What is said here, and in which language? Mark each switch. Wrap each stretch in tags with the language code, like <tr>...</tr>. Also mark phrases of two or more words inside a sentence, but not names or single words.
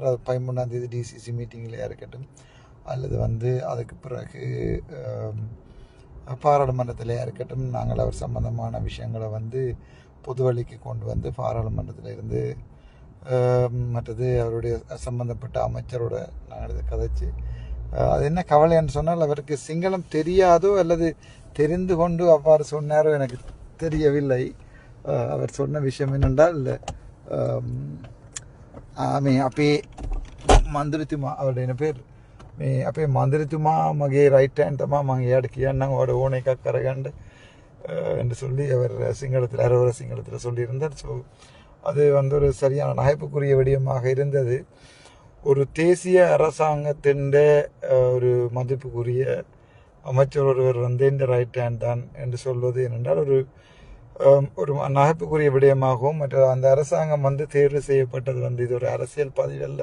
<ta>அது 13ஆம்</ta> <en>DCC meeting</en> <ta>இருக்கட்டும், அல்லது அதுக்கு பிறகு பாராளுமன்றத்தில் இருக்கட்டும், நாங்கள் அவர் சம்பந்தமான விஷயங்களை பொது வழிக்கு கொண்டு பாராளுமன்றத்தில் இருந்து மற்றது அவருடைய சம்பந்தப்பட்ட அமைச்சரோட நாங்கள் இதை கதைச்சு, அது என்ன கவலைன்னு சொன்னால், அவருக்கு சிங்களம் தெரியாதோ அல்லது தெரிந்து கொண்டு அவ்வாறு சொன்னாரோ எனக்கு தெரியவில்லை. அவர் சொன்ன விஷயம் என்னென்றால்,</ta> <si>අපේ මන්දරතුමා</si> <ta>அவருடைய என்ன பேர்</ta> <si>අපේ මන්දරතුමා මගේ</si> <en>right hand</en> <si>තමයි මම එයාට කියන්නම් ඔයාට ඕන එකක් කරගන්න</si> <ta>என்று சொல்லி அவர் சிங்களத்தில் அரோர சிங்களத்தில் சொல்லியிருந்தார். ஸோ அது ஒரு சரியான நகைப்புக்குரிய விடயமாக இருந்தது. ஒரு தேசிய அரசாங்கத்தின் ஒரு மதிப்புக்குரிய அமைச்சர் ஒருவர் இந்த</ta> <en>right hand</en> <ta>தான் என்று சொல்வது என்னென்றால் ஒரு நகைப்புக்குரிய விடயமாகவும், மற்ற அந்த அரசாங்கம் தேர்வு செய்யப்பட்டது இது ஒரு அரசியல் பதிவல்ல.</ta>